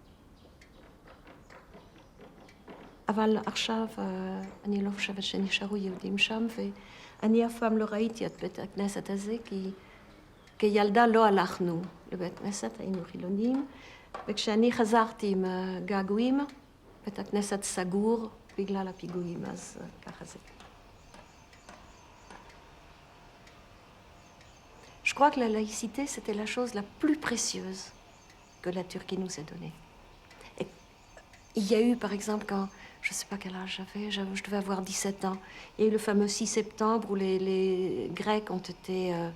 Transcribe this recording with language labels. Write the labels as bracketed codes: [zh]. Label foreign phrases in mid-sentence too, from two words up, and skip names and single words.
[he] אבל עכשיו אני לא חושבת שנשארו יהודים שם, ואני אף פעם לא ראיתי את בית הכנסת הזה, כי כילדה לא הלכנו לבית כנסת, היינו חילונים, וכשאני חזרתי עם געגועים, בית הכנסת סגור בגלל הפיגועים, אז ככה זה. [fr] Je crois que la laïcité, c'était la chose la plus précieuse que la Turquie nous ait donnée. Et il y a eu, par exemple, quand, je ne sais pas quel âge j'avais, je devais avoir 17 ans, il y a eu le fameux 6 septembre où les Grecs ont été...